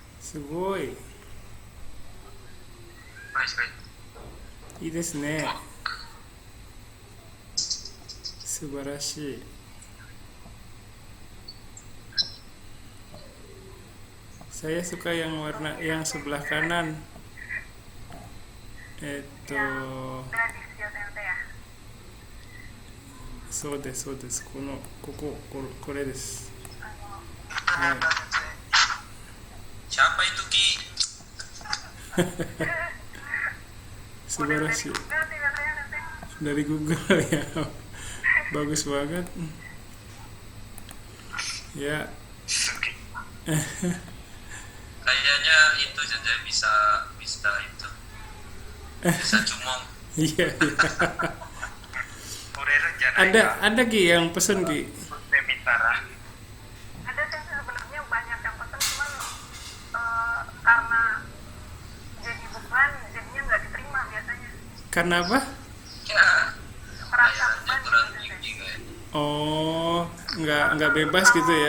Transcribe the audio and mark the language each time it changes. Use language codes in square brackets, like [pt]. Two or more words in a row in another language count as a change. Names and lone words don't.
[ja] Sugoi. はいはいいいですね。素晴らしい。 Saya suka yang warna yang sebelah kanan. ガディス予選でや。そうですそうです。これです。 [id] Itu Hai. hebat sensei. siapa itu Ki Subarashi. Google sih biasanya nanti. Dari Google ya. Bagus banget. Ya, kayaknya itu saja bisa bisa itu bisa cumong iya iya. [ja] 売れるんじゃないか。 [id] Ada Ki yang pesen Ki. [ja] 作ってみたら。 [id] Ada sih sebenarnya banyak yang pesen cuman karena jadi beban jadinya nggak diterima biasanya. Karena apa? ya Merasa bayarannya beban kurang gitu sih. tinggi kayak Oh, nggak bebas gitu ya?